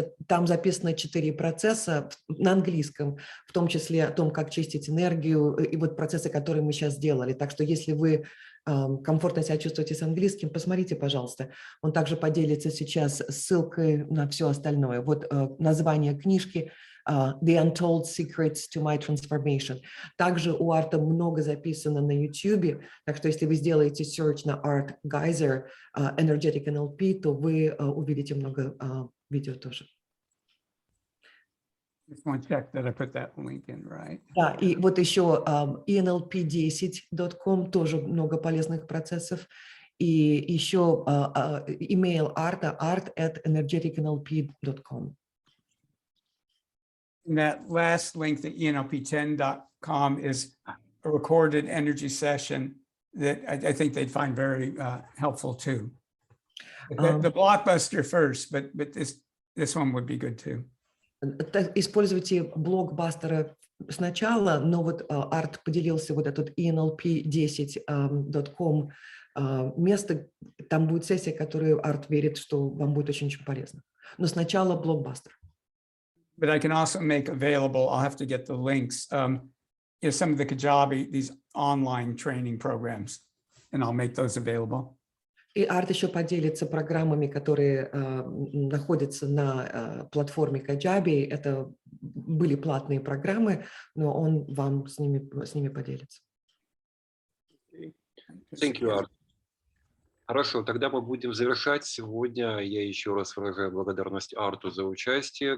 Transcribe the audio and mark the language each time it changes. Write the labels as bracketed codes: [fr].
[ru] Там записано 4 процесса на английском, в том числе о том, как чистить энергию, и вот процессы, которые мы сейчас сделали. Так что если вы комфортно себя чувствуете с английским, посмотрите, пожалуйста. Он также поделится сейчас ссылкой на все остальное. Вот название книжки The Untold Secrets to My Transformation. Также у Арта много записано на YouTube, так что если вы сделаете search на Арт Гайзер, Energetic Nlp, то вы увидите много видео тоже. [en] Just want to check that I put that link in right. [ru] Да, и вот еще Nlp10.com, тоже много полезных процессов. И еще email арта, art@energeticnlp.com. [en] And that last link, the Nlp10.com, is a recorded energy session that I think they'd find very helpful too. The blockbuster first, but this one would be good too. [ru] Используйте блог Бастера сначала, но вот Арт поделился вот этот Nlp10.com место, там будет сессия, которую Арт верит, что вам будет очень-очень полезно. Но сначала блог Бастер. [en] But I can also make available, I'll have to get the links, some of the Kajabi, these online training programs, and I'll make those available. [ru] И Арт еще поделится программами, которые находятся на платформе Kajabi. Это были платные программы, но он вам с ними поделится. [en] Thank you, Art. [ru] Хорошо, тогда мы будем завершать. Сегодня я еще раз выражаю благодарность Арту за участие.